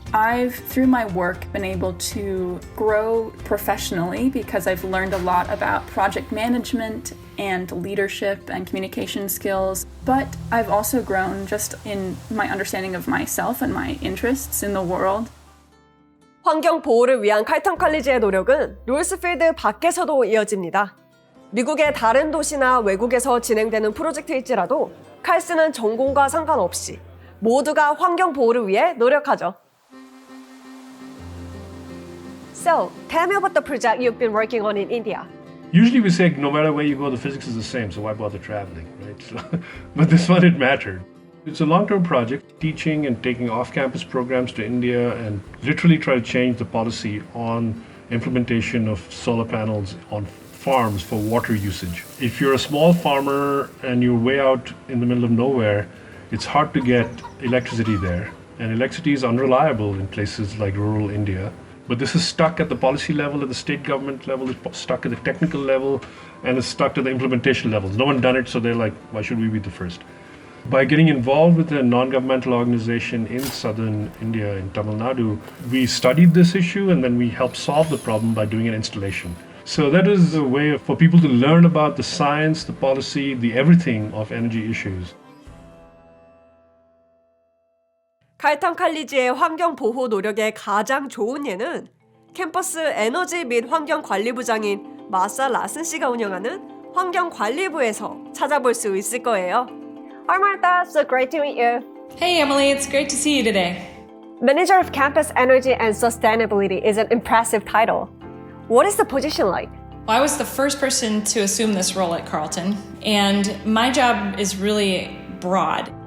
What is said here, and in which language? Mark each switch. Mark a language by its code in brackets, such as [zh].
[en] I've, through my work, been able to grow professionally because I've learned a lot about project management and leadership and communication skills, but I've also grown just in my understanding of myself and my interests in the world. [ko] 환경 보호를 위한 칼턴 컬리지의 노력은 롤스필드 밖에서도 이어집니다. 미국의 다른 도시나 외국에서 진행되는 프로젝트일지라도 칼스는 전공과 상관없이 모두가 환경 보호를 위해 노력하죠. [en] So, tell me about the project you've been working on in India. Usually we say no matter where you go, the physics is the same, so why bother traveling, right? So, but this one, it mattered. It's a long-term project, teaching and taking off-campus programs to India and literally try to change the policy on implementation of solar panels on farms for water usage. If you're a small farmer and you're way out in the middle of nowhere, it's hard to get electricity there. And electricity is unreliable in places like rural India. But this is stuck at the policy level, at the state government level, it's stuck at the technical level, and it's stuck to the implementation levels. No one done it, so they're like, why should we be the first? By getting involved with a non-governmental organization in southern India, in Tamil Nadu, we studied this issue and then we helped solve the problem by doing an installation. So that is a way for people to learn about the science, the policy, the everything of energy issues. [ko] 칼턴 칼리지의 환경 보호 노력의 가장 좋은 예는 캠퍼스 에너지 및 환경관리부장인 마사 라슨 씨가 운영하는 환경관리부에서 찾아볼 수 있을 거예요. [en] Hi Martha, so great to meet you. Hey Emily, it's great to see you today. Manager of Campus Energy and Sustainability is an impressive title. What is the position like? Well, I was the first person to assume this role at Carleton, and my job is really broad.